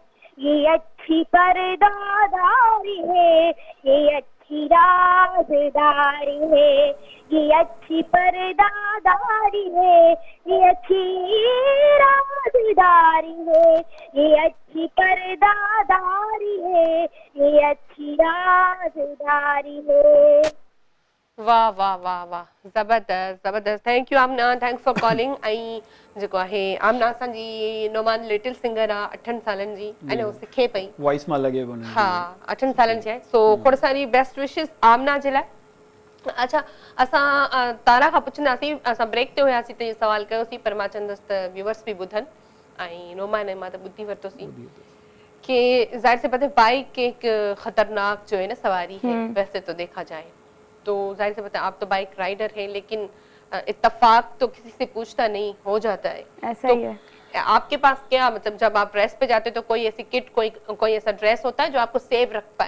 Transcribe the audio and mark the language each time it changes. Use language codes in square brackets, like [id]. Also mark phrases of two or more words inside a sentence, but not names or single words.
[hi] ये अच्छी पर्दादारी है, ये अच्छी राज़दारी है, ये अच्छी पर्दादारी है, ये अच्छी राज़दारी है, ये अच्छी पर्दादारी है, ये अच्छी राज़दारी है। वाह वाह वाह वाह, ज़बरदस्त ज़बरदस्त। [en] thank you Amna, thanks for calling. [sd] ऐं जेको आहे आमना असांजी नोमान [en] little singer [sd] आहे, 8 सालनि जी, अने उहो सिखे पई, वॉइस मां लगे कोन। हा 8 सालनि जी आहे। सो खोड़ सारी [en] best wishes [sd] आमना जे लाइ। अच्छा, असां तारा खां पुछंदासीं, असां ब्रेक ते हुयासीं त इहो सवाल कयोसीं, पर मां चवंदसि त व्यूअर्स बि ॿुधनि, ऐं नोमान मां त ॿुधी वरितोसीं कि [hi] ज़ाहिर से बात है बाइक एक खतरनाक जो है ना सवारी है वैसे तो देखा जाए तो, जाहिर से बात है आप तो [en] bike rider [hi] हैं, लेकिन इत्तेफाक तो किसी से पूछता नहीं, हो जाता है। ऐसा तो ही है। आपके पास क्या मतलब जब आप रेस पे जाते हो तो कोई ऐसी किट, कोई ऐसा ड्रेस होता है जो आपको सेव रख पाए?